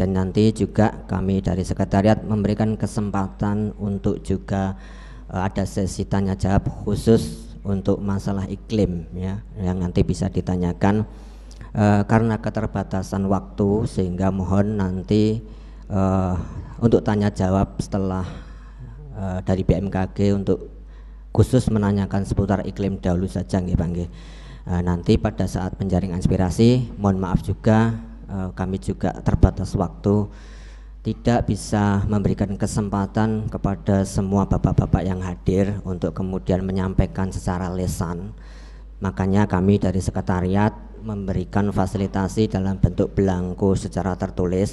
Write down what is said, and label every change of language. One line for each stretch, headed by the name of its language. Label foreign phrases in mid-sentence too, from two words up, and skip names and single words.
Indonesian: Dan nanti juga kami dari sekretariat memberikan kesempatan untuk juga ada sesi tanya jawab khusus untuk masalah iklim ya, yang nanti bisa ditanyakan karena keterbatasan waktu sehingga mohon nanti untuk tanya jawab setelah dari BMKG untuk khusus menanyakan seputar iklim dahulu saja nggih Pak nggih. Nanti pada saat penjaring inspirasi mohon maaf juga kami juga terbatas waktu tidak bisa memberikan kesempatan kepada semua bapak-bapak yang hadir untuk kemudian menyampaikan secara lisan. Makanya kami dari sekretariat memberikan fasilitasi dalam bentuk belangko secara tertulis.